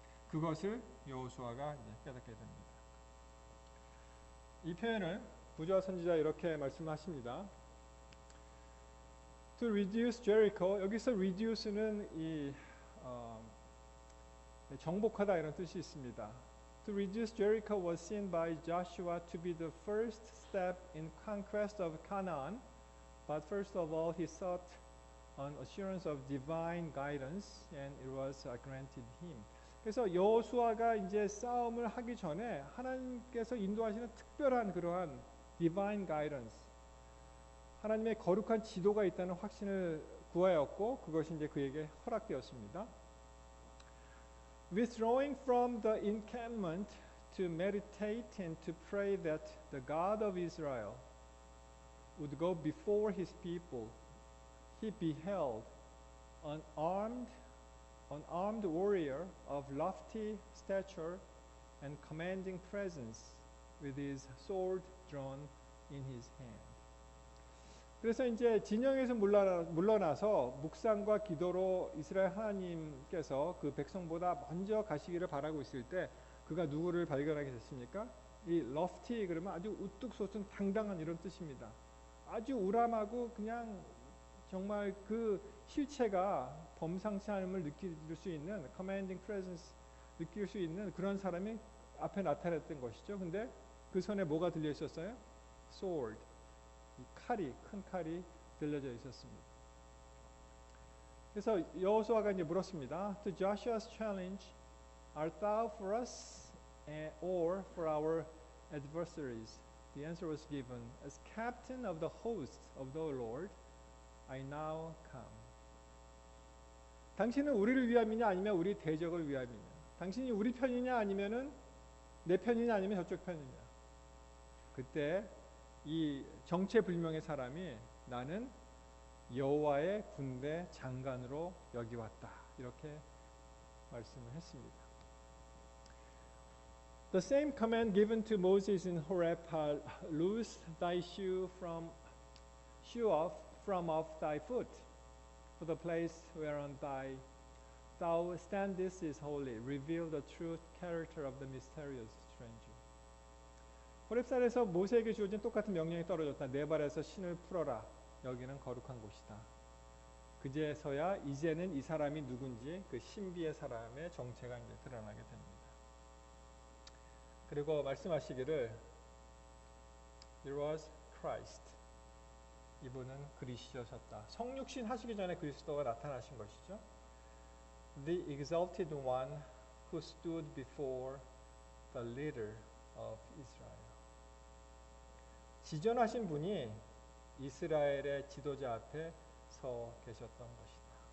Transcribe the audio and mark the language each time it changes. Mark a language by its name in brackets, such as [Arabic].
[Korean] 그것을 여호수아가 이제 깨닫게 됩니다. 이 표현을 부조화 선지자 이렇게 말씀하십니다. [English] To reduce Jericho, [Korean] 여기서 reduce는 이 정복하다 이런 뜻이 있습니다. [English] To reduce Jericho was seen by Joshua to be the first step in conquest of Canaan, but first of all he sought an assurance of divine guidance, and it was granted him. [Korean] 그래서 여호수아가 이제 싸움을 하기 전에 하나님께서 인도하시는 특별한 그러한 [English] divine guidance, [Korean] 하나님의 거룩한 지도가 있다는 확신을 구하였고 그것이 이제 그에게 허락되었습니다. [English] Withdrawing from the encampment to meditate and to pray that the God of Israel would go before his people, he beheld an armed warrior of lofty stature and commanding presence with his sword drawn in his hand. [Korean] 그래서 이제 진영에서 물러나서 묵상과 기도로 이스라엘 하나님께서 그 백성보다 먼저 가시기를 바라고 있을 때 그가 누구를 발견하게 됐습니까? 이 lofty 그러면 아주 우뚝 솟은 당당한 이런 뜻입니다. 아주 우람하고 그냥 정말 그 실체가 범상치 않음을 느낄 수 있는 [English] commanding presence [Korean] 느낄 수 있는 그런 사람이 앞에 나타났던 것이죠. 근데 그 손에 뭐가 들려 있었어요? [English] sword. [Korean] 이 칼이 큰 칼이 들려져 있었습니다. 그래서 여호수아가 이제 물었습니다. [English] To Joshua's challenge, art thou for us or for our adversaries? The answer was given, as captain of the host of the Lord, I now come. [Korean] 당신은 우리를 위함이냐 아니면 우리 대적을 위함이냐? 당신이 우리 편이냐 아니면은 내 편이냐 아니면 저쪽 편이냐? 그때 이 정체불명의 사람이 나는 여호와의 군대 장관으로 여기 왔다 이렇게 말씀을 했습니다. [English] The same command given to Moses in Horeb, loose thy shoe off from off thy foot, for the place whereon thou standest is holy. Reveal the true character of the mysterious stranger. [Korean] 호렙산에서 모세에게 주어진 똑같은 명령이 떨어졌다. 네 발에서 신을 풀어라. 여기는 거룩한 곳이다. 그제서야 이제는 이 사람이 누군지 그 신비의 사람의 정체가 이제 드러나게 됩니다. 그리고 말씀하시기를 [English] It was Christ. [Korean] 이분은 그리스도셨다. 성육신 하시기 전에 그리스도가 나타나신 것이죠. [English] The exalted one who stood before the leader of Israel. [Korean] 지존하신 분이 이스라엘의 지도자 앞에 서 계셨던 것이다.